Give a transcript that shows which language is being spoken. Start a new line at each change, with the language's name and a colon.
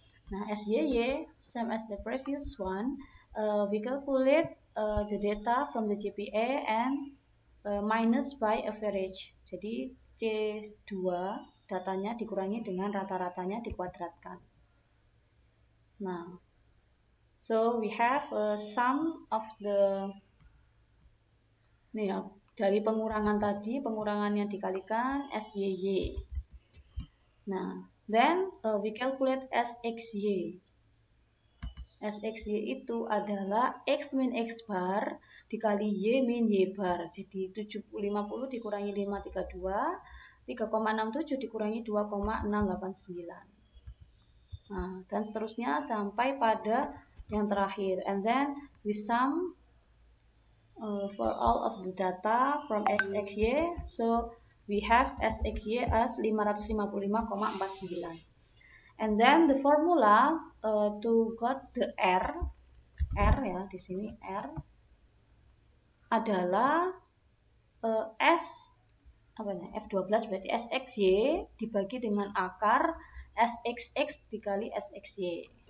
English: Nah, SYY same as the previous one. We calculate the data from the GPA and minus by average.
Indonesian: Jadi C2 datanya dikurangi dengan rata-ratanya dikuadratkan. Nah,
English: so we have a sum of the
Indonesian: dari pengurangan tadi, pengurangan yang dikalikan SYY.
English: Nah, then we calculate SXY.
Indonesian: SXY itu adalah X min X bar dikali Y min Y bar. Jadi 750 dikurangi 532, 3,67 dikurangi 2,689. Nah, dan seterusnya sampai pada yang terakhir.
English: And then we sum for all of the data from SXY. So we have SXY as 555,49. And then the formula to got the R
Indonesian: ya di sini R adalah F12 berarti SXY dibagi dengan akar SXX dikali SXY.